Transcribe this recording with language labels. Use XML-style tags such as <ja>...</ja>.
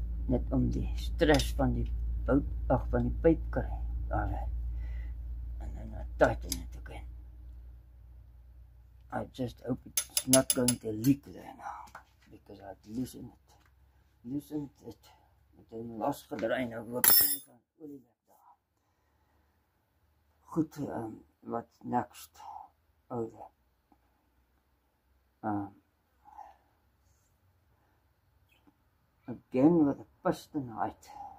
<af>Net om die stress van die bout van die pyp kry.</af> <en>Alright. And then I tighten it again. I just hope it's not going to leak there now because I've loosened it.</en> <af>Met 'n losgedraai nou loop ek van olie weg daar. Goed, wat next?</af> <en>Oh, again with a piston height.</en>